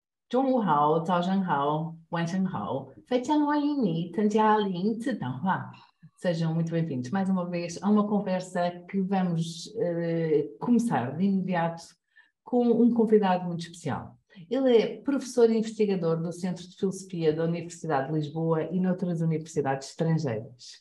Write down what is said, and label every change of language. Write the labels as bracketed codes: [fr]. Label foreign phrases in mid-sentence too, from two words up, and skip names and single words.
[zh] 中午好，早上好，晚上好，非常欢迎你参加林次谈话. [pt] Sejam muito bem-vindos mais uma vez a uma conversa que vamos começar de imediato com um convidado muito especial. Ele é professor e investigador do Centro de Filosofia da Universidade de Lisboa e noutras universidades estrangeiras.